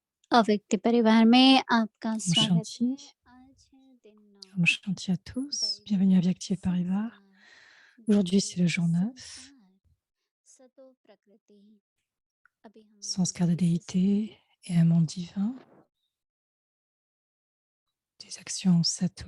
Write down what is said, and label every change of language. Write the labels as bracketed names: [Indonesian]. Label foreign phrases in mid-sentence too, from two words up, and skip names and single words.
[Hindi] अव्यक्त परिवार में आपका Om स्वागत Shanti, है। आज है दिन 9 ओम शांति [French] à tous. [Hindi] दैवी [French] Bienvenue à Vyakti Parivar. [Hindi] संस्कार [French] Aujourd'hui, c'est le [Hindi] दैवी [French] jour 9. [Hindi] संस्कार सतो प्रकृति। अभी हमने [French] Sanskar de [Hindi] इसे [French] déité [Hindi] सुना [French] et un monde divin. Des actions Sato.